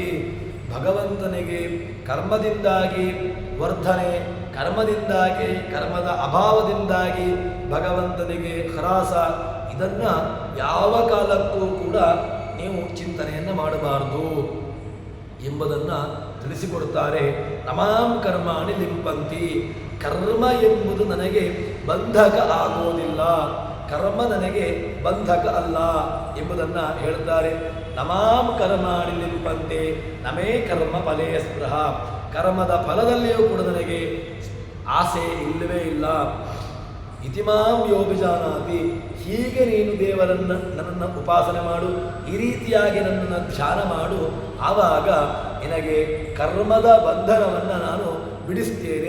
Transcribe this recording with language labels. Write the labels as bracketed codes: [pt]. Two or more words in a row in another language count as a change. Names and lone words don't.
[kn] ಭಗವಂತನಿಗೆ ಕರ್ಮದಿಂದಾಗಿ ವರ್ಧನೆ, ಕರ್ಮದಿಂದಾಗಿ ಕರ್ಮದ ಅಭಾವದಿಂದಾಗಿ ಭಗವಂತನಿಗೆ ಹ್ರಾಸ, ಇದನ್ನು ಯಾವ ಕಾಲಕ್ಕೂ ಕೂಡ ನೀವು ಚಿಂತನೆಯನ್ನು ಮಾಡಬಾರದು ಎಂಬುದನ್ನು ತಿಳಿಸಿಕೊಡುತ್ತಾರೆ. [sa] ನಮಾಂ ಕರ್ಮಾಣಿ ಲಿಂಪಂತಿ. [kn] ಕರ್ಮ ಎಂಬುದು ನನಗೆ ಬಂಧಕ ಆಗೋದಿಲ್ಲ, ಕರ್ಮ ನನಗೆ ಬಂಧಕ ಅಲ್ಲ ಎಂಬುದನ್ನು ಹೇಳ್ತಾರೆ. [sa] ನಮಾಂ ಕರ್ಮಾಣಿ ಲಿಂಪಂತೆ ನಮೇ ಕರ್ಮ ಫಲೇ ಸ್ಪೃಹ. [kn] ಕರ್ಮದ ಫಲದಲ್ಲಿಯೂ ಕೂಡ ನನಗೆ ಆಸೆ ಇಲ್ಲವೇ ಇಲ್ಲ. [sa] ಇತಿಮಾಂ ಯೋಭಿಜಾನಾತಿ. [kn] ಹೀಗೆ ನೀನು ದೇವರನ್ನು ನನ್ನನ್ನು ಉಪಾಸನೆ ಮಾಡು, ಈ ರೀತಿಯಾಗಿ ನನ್ನನ್ನು ಧ್ಯಾನ ಮಾಡು, ಆವಾಗ ನಿನಗೆ ಕರ್ಮದ ಬಂಧನವನ್ನು ನಾನು ಬಿಡಿಸ್ತೇನೆ.